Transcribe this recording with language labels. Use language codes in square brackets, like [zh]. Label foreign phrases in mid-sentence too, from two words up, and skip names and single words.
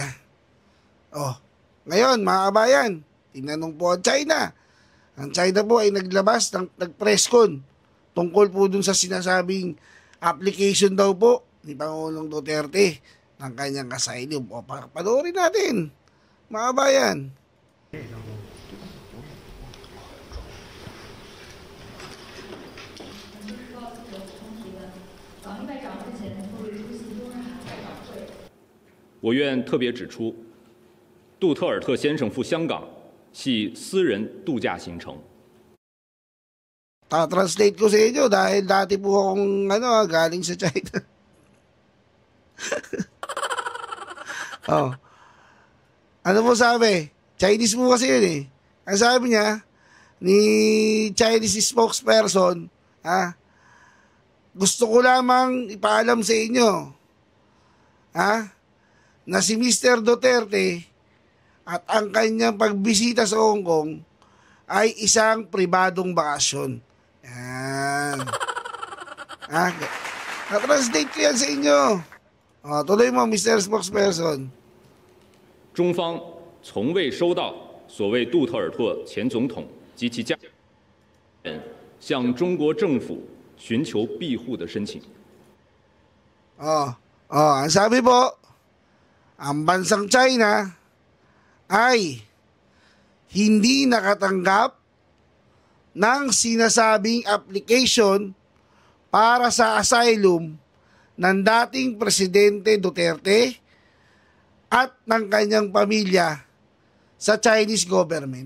[tl] Oh, ngayon, mga kabayan, tinanong po ang China. Ang China po ay naglabas ng nag-presscon tungkol po dun sa sinasabing application daw po ni Pangulong Duterte ng kanyang asylum. O, panoorin natin, mga bayan. [zh] 我愿特别指出，杜特尔特先生赴香港系私人度假行程。 [tl] Ta-translate ko sa inyo dahil dati po akong galing sa China. Oh. Ano po sabi? Chinese po kasi yun eh. Ang sabi niya, ni Chinese spokesperson, gusto ko lamang ipaalam sa inyo, na si Mr. Duterte at ang kanyang pagbisita sa Hong Kong ay isang pribadong bakasyon. Yan. Na-translate ko yan sa inyo. Tuloy mo, Mr. Spokesperson. [zh] 中方从未收到所谓杜特尔特前总统及其家人向中国政府寻求庇护的申请。 [tl] ang sabi po, ang bansang China ay hindi nakatanggap ng sinasabing application para sa asylum ng dating Presidente Duterte at ng kanyang pamilya sa Chinese government.